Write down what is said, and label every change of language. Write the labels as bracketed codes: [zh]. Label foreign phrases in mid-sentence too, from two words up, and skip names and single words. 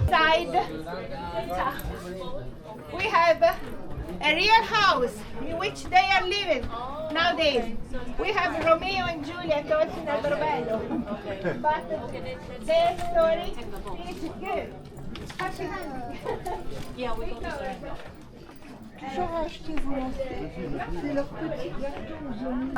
[en] side, we have a real house in which they are living nowadays. We have Romeo and Juliet also in Alberobello. But their story is good. Happy hunting. Yeah, we go to [fr] Toujours acheter vous c'est leur petit gâteau aux oignons.